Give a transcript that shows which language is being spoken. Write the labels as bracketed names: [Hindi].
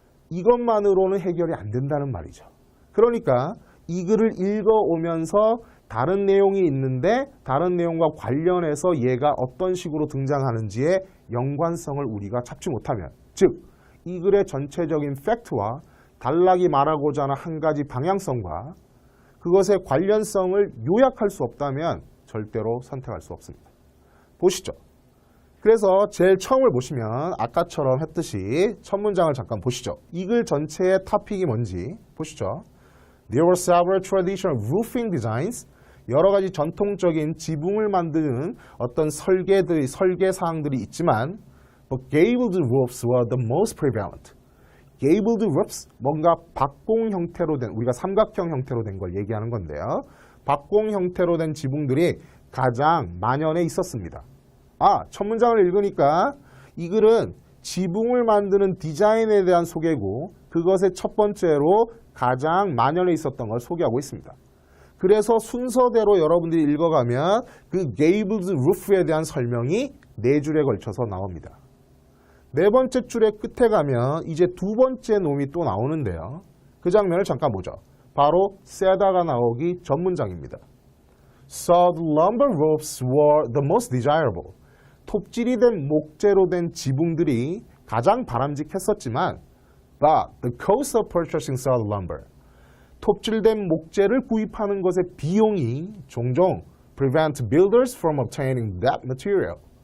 [Korean] 이것만으로는 해결이 안 된다는 말이죠. 그러니까 이 글을 읽어오면서 다른 내용이 있는데 다른 내용과 관련해서 얘가 어떤 식으로 등장하는지의 연관성을 우리가 잡지 못하면 즉 이 글의 전체적인 팩트와 단락이 말하고자 하는 한 가지 방향성과 그것의 관련성을 요약할 수 없다면 절대로 선택할 수 없습니다. 보시죠. 그래서 제일 처음을 보시면 아까처럼 했듯이 첫 문장을 잠깐 보시죠. 이 글 전체의 토픽이 뭔지 보시죠. [English] There were several traditional roofing designs. [Korean] 여러 가지 전통적인 지붕을 만드는 어떤 설계 사항들이 있지만 [English] but gabled roofs were the most prevalent. [Korean] gabled roofs, 뭔가 박공 형태로 된, 우리가 삼각형 형태로 된 걸 얘기하는 건데요. 박공 형태로 된 지붕들이 가장 만연해 있었습니다. 첫 문장을 읽으니까 이 글은 지붕을 만드는 디자인에 대한 소개고 그것의 첫 번째로 가장 만연해 있었던 걸 소개하고 있습니다. 그래서 순서대로 여러분들이 읽어가면 그 gabled roof에 대한 설명이 네 줄에 걸쳐서 나옵니다. 네 번째 줄의 끝에 가면 이제 두 번째 놈이 또 나오는데요. 그 장면을 잠깐 보죠. 바로 세다가 나오기 전 문장입니다. Sawed lumber roofs were the most desirable. 톱질이 된 목재로 된 지붕들이 가장 바람직했었지만 [English] but the cost of purchasing sawed lumber. [Korean] 톱질된 목재를 구입하는 것의 비용이 종종 [English] prevent builders from obtaining that material.